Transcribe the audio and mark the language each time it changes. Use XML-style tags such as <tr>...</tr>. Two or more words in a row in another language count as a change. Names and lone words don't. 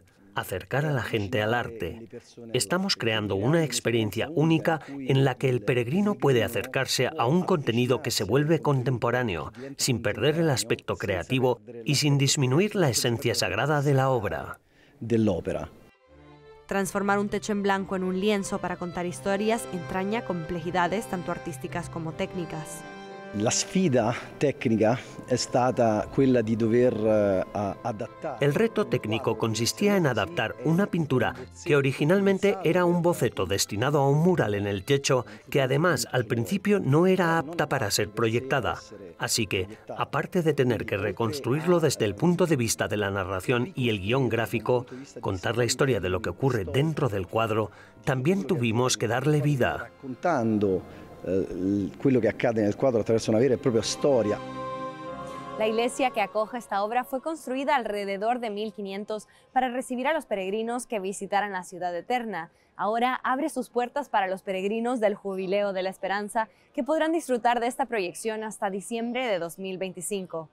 <es>Acercar a la gente al arte. Estamos creando una experiencia única en la que el peregrino puede acercarse a un contenido que se vuelve contemporáneo, sin perder el aspecto creativo y sin disminuir la esencia sagrada de la obra. Transformar un techo en blanco en un lienzo para contar historias entraña complejidades tanto artísticas como técnicas.</es> <it>La sfida tecnica è stata quella di dover adattare.</it> <es>El reto técnico consistía en adaptar una pintura que originalmente era un boceto destinado a un mural en el techo que además al principio no era apta para ser proyectada. Así que, aparte de tener que reconstruirlo desde el punto de vista de la narración y el guión gráfico, contar la historia de lo que ocurre dentro del cuadro, también tuvimos que darle vida.</es> <it>Quello che accade nel quadro attraverso una vera e propria storia.</it> <es>La iglesia que acoge esta obra fue construida alrededor de 1500 para recibir a los peregrinos que visitaran la ciudad eterna. Ahora abre sus puertas para los peregrinos del Jubileo de la Esperanza que podrán disfrutar de esta proyección hasta diciembre de 2025.</es>